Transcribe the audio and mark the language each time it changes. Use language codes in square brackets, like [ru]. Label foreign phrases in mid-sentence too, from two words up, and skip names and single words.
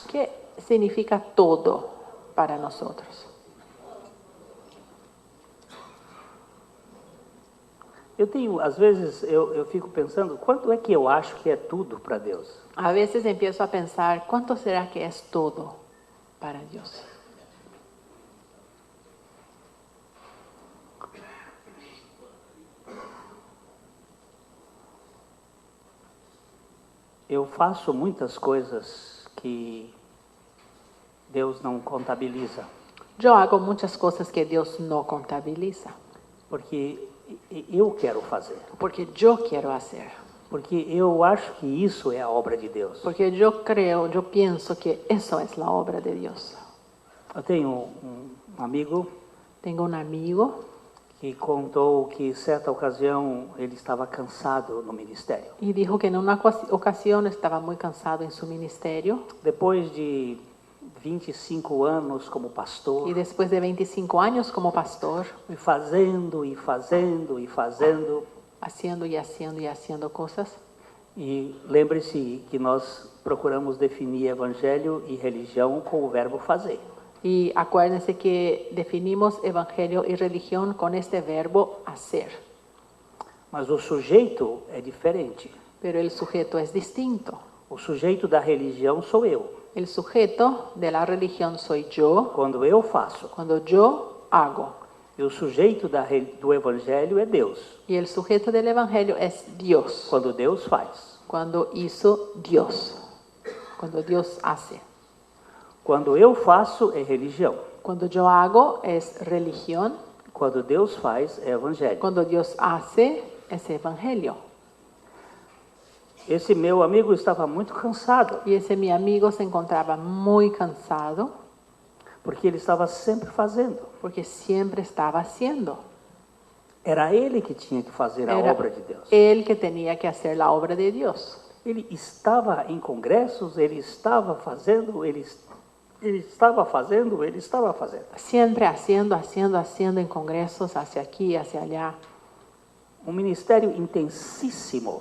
[es] ¿Qué significa todo para nosotros? [pt] Às vezes eu fico pensando, quanto é que eu acho que é tudo para Deus? [es] A veces empiezo a pensar, ¿cuánto será que es todo para Dios? [pt] Eu faço muitas coisas que Deus não contabiliza, [es] Yo hago muchas cosas que Dios no contabiliza, [pt] porque eu quero fazer, [es] porque yo quiero hacer, [pt] porque eu acho que isso é a obra de Deus. [es] porque yo creo, yo pienso que eso es la obra de Dios. [pt] Eu tenho um amigo [es] Tengo un amigo [pt] que contou que certa ocasião ele estava cansado no ministério. [es] y dijo que en una ocasión estaba muy cansado en su ministerio [pt] Depois de 25 anos como [es] y [pt] pastor, [es] después de 25 años como pastor, [pt] e fazendo e fazendo e fazendo. [es] haciendo y haciendo y haciendo cosas. [pt] E lembre-se que nós procuramos definir evangelho e religião com o verbo fazer. [es] Y acuérdense que definimos evangelio y religión con este verbo hacer, [pt] Mas o sujeito é diferente. [es] pero el sujeto es distinto. [pt] O sujeito da religião sou eu. [es] El sujeto de la religión soy yo [pt] Quando eu faço. [es] cuando yo hago. [pt] E o sujeito do evangelho é Deus. [es] Y el sujeto del evangelio es Dios, [pt] Quando Deus faz. [es] cuando hizo Dios, cuando Dios hace. [pt] Quando eu faço é religião. [es] Cuando yo hago es religión, [pt] Quando Deus faz, é evangelho. [es] cuando Dios hace es evangelio. [pt] Esse meu amigo estava muito cansado, [es] Y ese mi amigo se encontraba muy cansado [pt] porque ele estava sempre fazendo. [es] porque siempre estaba haciendo. [pt] Era ele que tinha que fazer a [es] Era [pt] obra de Deus. [es] él que tenía que hacer la obra de Dios. [pt] Ele estava em congressos, ele estava fazendo, ele estava fazendo, ele estava fazendo. [es] Siempre haciendo en congresos hacia aquí, hacia allá. [pt] Um ministério intensíssimo.